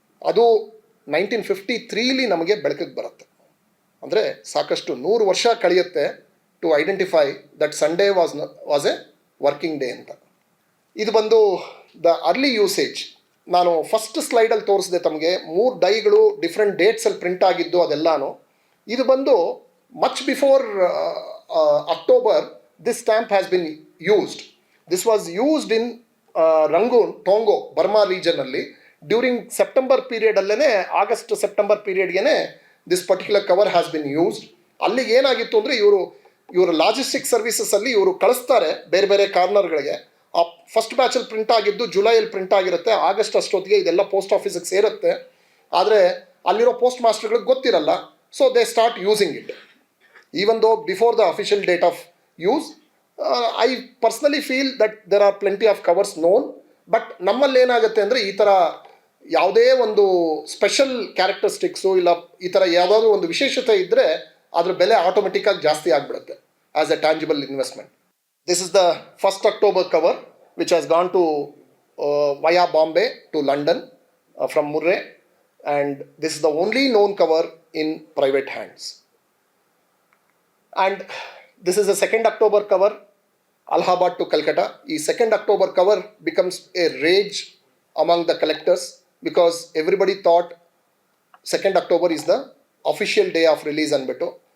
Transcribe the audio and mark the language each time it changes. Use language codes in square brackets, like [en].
[kn] ಅದು 1953 ನಮಗೆ ಬೆಳಕಿಗೆ ಬರುತ್ತೆ. ಅಂದರೆ ಸಾಕಷ್ಟು 100 ವರ್ಷ ಕಳೆಯುತ್ತೆ [en] to identify that Sunday was a working day [kn] ಅಂತ. ಇದು ಬಂದು [en] The early usage. [kn] ನಾನು ಫಸ್ಟ್ ಸ್ಲೈಡಲ್ಲಿ ತೋರಿಸಿದೆ ತಮಗೆ 3 ಡೈಗಳು ಡಿಫ್ರೆಂಟ್ ಡೇಟ್ಸಲ್ಲಿ ಪ್ರಿಂಟ್ ಆಗಿದ್ದು ಅದೆಲ್ಲಾನು. ಇದು ಬಂದು [en] Much before October this stamp has been used. This was used in Rangoon, Tongo, Burma region alli during September period allene, August September period gene this particular cover has been used. [kn] ಅಲ್ಲಿ ಏನಾಗಿತ್ತು ಅಂದರೆ, ಇವರು logistic services ಅಲ್ಲಿ ಇವರು ಕಳಿಸ್ತಾರೆ ಬೇರೆ ಬೇರೆ ಕಾರ್ನರ್ಗಳಿಗೆ. ಆ ಫಸ್ಟ್ ಬ್ಯಾಚಲ್ಲಿ ಪ್ರಿಂಟ್ ಆಗಿದ್ದು ಜುಲೈಯಲ್ಲಿ ಪ್ರಿಂಟ್ ಆಗಿರುತ್ತೆ. ಆಗಸ್ಟ್ ಅಷ್ಟೊತ್ತಿಗೆ ಇದೆಲ್ಲ ಪೋಸ್ಟ್ ಆಫೀಸಿಗೆ ಸೇರುತ್ತೆ. ಆದರೆ ಅಲ್ಲಿರೋ ಪೋಸ್ಟ್ ಮಾಸ್ಟರ್ಗಳಿಗೆ ಗೊತ್ತಿರಲ್ಲ. [en] So they start using it even though before the official date of use. I personally feel that there are plenty of covers known, but [kn] ನಮ್ಮಲ್ಲಿ ಏನಾಗುತ್ತೆ ಅಂದರೆ, ಈ ಥರ ಯಾವುದೇ ಒಂದು ಸ್ಪೆಷಲ್ ಕ್ಯಾರೆಕ್ಟರಿಸ್ಟಿಕ್ಸು ಇಲ್ಲ ಈ ಥರ ಯಾವುದಾದ್ರೂ ಒಂದು ವಿಶೇಷತೆ ಇದ್ದರೆ ಅದ್ರ ಬೆಲೆ ಆಟೋಮೆಟಿಕ್ಕಾಗಿ ಜಾಸ್ತಿ ಆಗಿಬಿಡುತ್ತೆ [en] As a tangible investment. This is the 1st October cover which has gone to via Bombay to London from Murree, and this is the only known cover in private hands. And this is a 2nd October cover, Allahabad to Calcutta. Ee 2nd October cover becomes a rage among the collectors because everybody thought 2nd October is the official day of release anbittu.